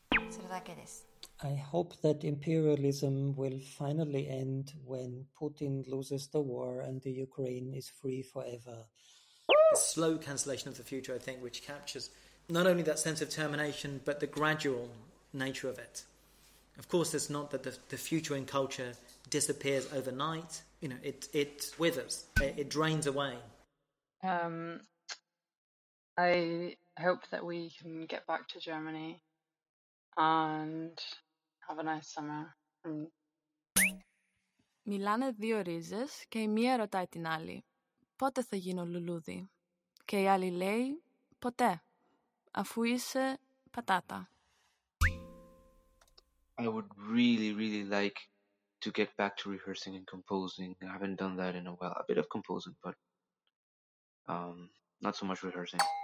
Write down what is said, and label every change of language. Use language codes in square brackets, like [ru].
[ja] それだけです。 [en] I hope that imperialism will finally end when Putin loses the war and the Ukraine is free forever. Slow cancellation of the future, I think, which captures not only that sense of termination, but the gradual nature of it. Of course, it's not that the future in culture disappears overnight. You know, it withers. It drains away. I hope that we can get back to Germany and have a nice summer. [el] Μιλάνε δύο ρίζες και η μία ρωτάει την άλλη, πότε θα γίνω λουλούδι? Και η άλλη λέει, ποτέ, αφού είσαι πατάτα. [en] I would really, really like to get back to rehearsing and composing. I haven't done that in a while. A bit of composing, but not so much rehearsing.